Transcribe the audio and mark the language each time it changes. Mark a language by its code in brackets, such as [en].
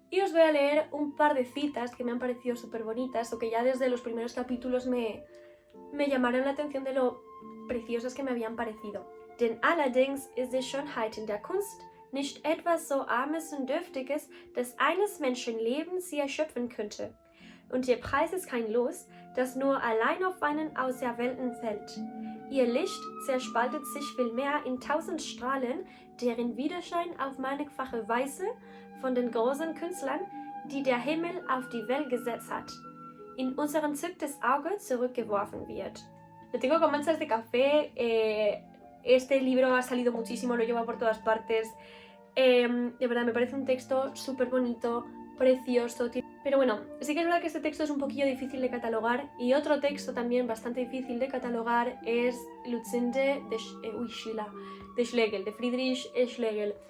[es] Y os voy a leer un par de citas que me han parecido súper bonitas o que ya desde los primeros capítulos me llamaron la atención de lo preciosas que me habían parecido. [de] Denn allerdings ist die Schönheit in der Kunst nicht etwas so armes und dürftiges, dass eines Menschen Leben sie erschöpfen könnte. Und ihr Preis ist kein Los, das nur allein auf einen Auserwählten fällt. Ihr Licht zerspaltet sich vielmehr in 1000 Strahlen, deren Widerschein auf mannigfache Weise von den großen Künstlern, die der Himmel auf die Welt gesetzt hat, in unser entzücktes Auge zurückgeworfen wird. [es] Lo tengo con manchas de café, este libro ha salido muchísimo, lo llevo por todas partes, de verdad me parece un texto súper bonito, precioso. Pero bueno, sí que es verdad que este texto es un poquillo difícil de catalogar y otro texto también bastante difícil de catalogar es Lutzinde de Schlegel, de Friedrich Schlegel.